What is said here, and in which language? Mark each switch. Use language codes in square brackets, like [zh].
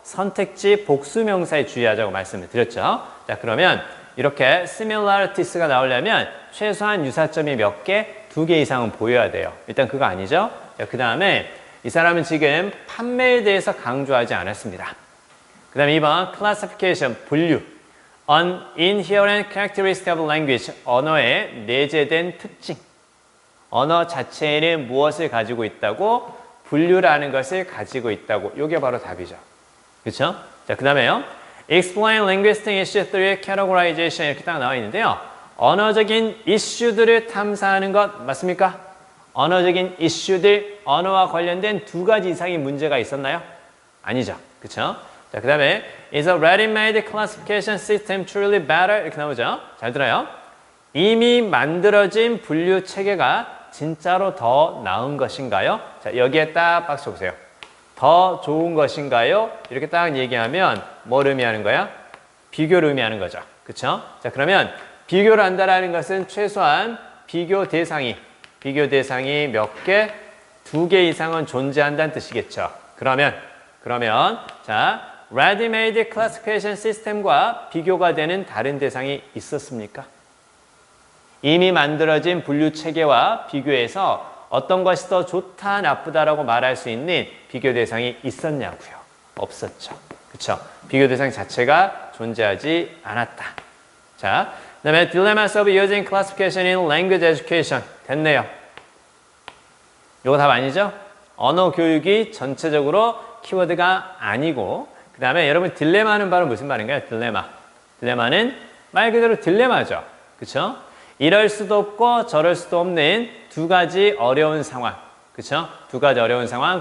[ko] 선택지 복수명사에 주의하자고 말씀을 드렸죠. 자, 그러면 이렇게 simitaries가 나오려면 최소한 유사점이 몇 개? 2개 이상은 보여야 돼요. 일단 그거 아니죠? 그 다음에 이 사람은 지금 판매에 대해서 강조하지 않았습니다. 그 다음에 2번 classification, 분류. [en] An inherent characteristic of language, [ko] 언어의 내재된 특징. 언어 자체에는 무엇을 가지고 있다고? 분류라는 것을 가지고 있다고. 이게 바로 답이죠. 그렇죠? 자, 그 다음에요. [en] Explain linguistic issues through categorization [ko] 이렇게 딱 나와 있는데요. 언어적인 이슈들을 탐사하는 것 맞습니까? 언어적인 이슈들, 언어와 관련된 2가지 이상의 문제가 있었나요? 아니죠. 그렇죠? [en] 자, 그 다음에 Is a ready-made classification system truly better? [ko] 이렇게 나오죠. 잘 들어요. 이미 만들어진 분류 체계가 진짜로 더 나은 것인가요? 자, 여기에 딱 박수 보세요. 더 좋은 것인가요? 이렇게 딱 얘기하면 뭘 의미하는 거야? 비교를 의미하는 거죠. 그렇죠? 자, 그러면 비교를 한다는 것은 최소한 비교 대상이 몇 개? 2개 이상은 존재한다는 뜻이겠죠. 그러면 자, [en] ready-made classification system [ko] 과 비교가 되는 다른 대상이 있었습니까? 이미 만들어진 분류 체계와 비교해서 어떤 것이 더 좋다, 나쁘다라고 말할 수 있는 비교 대상이 있었냐고요? 없었죠. 그렇죠? 비교 대상 자체가 존재하지 않았다. 자, 그 다음에 [en] dilemmas of using classification in language education [ko] 됐네요. 이거 답 아니죠? 언어 교육이 전체적으로 키워드가 아니고 그 다음에 여러분 딜레마는 바로 무슨 말인가요? 딜레마는 말 그대로 딜레마죠. 그렇죠? 이럴 수도 없고 저럴 수도 없는 2가지 어려운 상황. 그렇죠? 2가지 어려운 상황.